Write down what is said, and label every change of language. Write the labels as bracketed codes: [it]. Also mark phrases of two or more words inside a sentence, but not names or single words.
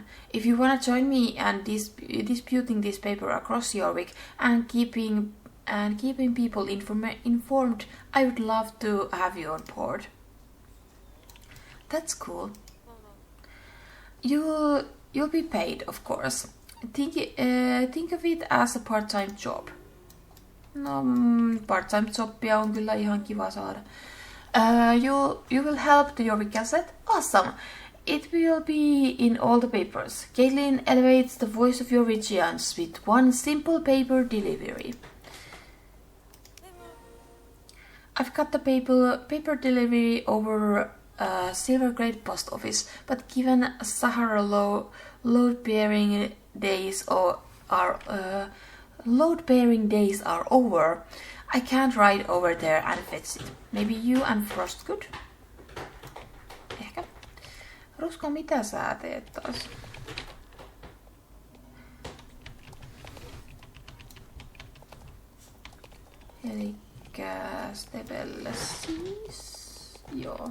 [en] If you want to join me and disputing this paper across Jorvik and keeping people informed, I would love to have you on board. That's cool. You'll be paid, of course. Think of it as a part-time job. [fi] No, part-time jobbia on kyllä ihan kiva saada. [en] You will help the Jorvik Gazette? Awesome! It will be in all the papers. Caitlin elevates the voice of Jorvikians with one simple paper delivery. I've got the paper delivery over silver grade post office, but given Sahara load-bearing days are over, I can't ride over there and fetch it. Maybe you and Frost could? [fi] Ehkä. Rusko, mitä sä teet taas? Elikkä Stevelle siis. Joo.